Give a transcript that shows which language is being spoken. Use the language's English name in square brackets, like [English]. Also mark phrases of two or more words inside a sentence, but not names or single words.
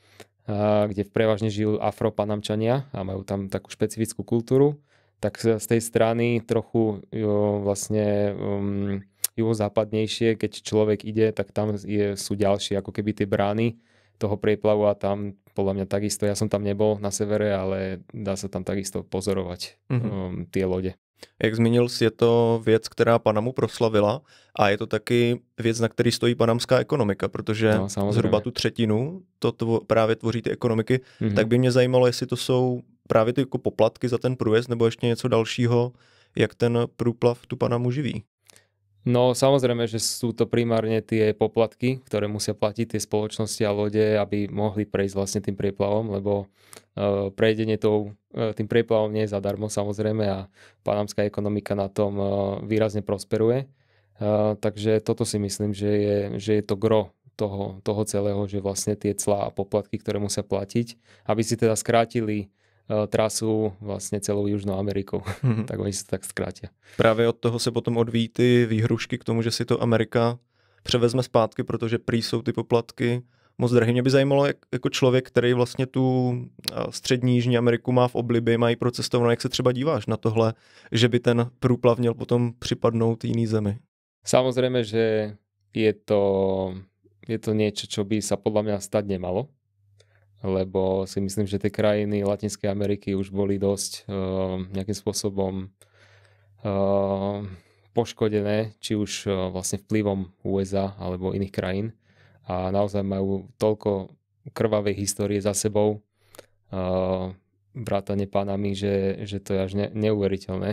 [Slovak] kde prevažne žijú Afropanamčania a majú tam takú špecifickú kultúru, tak z tej strany trochu vlastne juhozápadnejšie, keď človek ide, tak tam sú ďalšie ako keby tie brány toho prieplavu a tam podľa mňa takisto, ja som tam nebol na severe, ale dá sa tam takisto pozorovať tie lode. [Czech] Jak zmínil jsi, je to věc, která Panamu proslavila a je to taky věc, na který stojí panamská ekonomika, protože zhruba tu třetinu právě tvoří ty ekonomiky. Tak by mě zajímalo, jestli to jsou právě ty jako poplatky za ten průjezd nebo ještě něco dalšího, jak ten průplav tu Panamu živí. [Slovak] No samozrejme, že sú to primárne tie poplatky, ktoré musia platiť tie spoločnosti a lode, aby mohli prejsť vlastne tým prieplavom, lebo prejdenie tým prieplavom nie je zadarmo samozrejme a panamská ekonomika na tom výrazne prosperuje. Takže toto si myslím, že je to gro toho celého, že vlastne tie clá a poplatky, ktoré musia platiť, aby si teda skrátili trasu vlastně celou Južnou Amerikou. [Czech] Tak oni se tak zkrátí. Právě od toho se potom odvíjí ty výhrušky k tomu, že si to Amerika převezme zpátky, protože prý jsou ty poplatky moc drahé. Mě by zajímalo, jako člověk, který vlastně tu střední Jižní Ameriku má v oblibě, má ji procestovanou, jak se třeba díváš na tohle, že by ten průplav měl potom připadnout jiný zemi? [Slovak] Samozrejme, že je to niečo, čo by sa podľa mňa stať nemalo. Lebo si myslím, že tie krajiny Latinskej Ameriky už boli dosť nejakým spôsobom poškodené, či už vlastne vplyvom USA alebo iných krajín a naozaj majú toľko krvavej histórie za sebou, vrátane Panamy, že to je až neuveriteľné.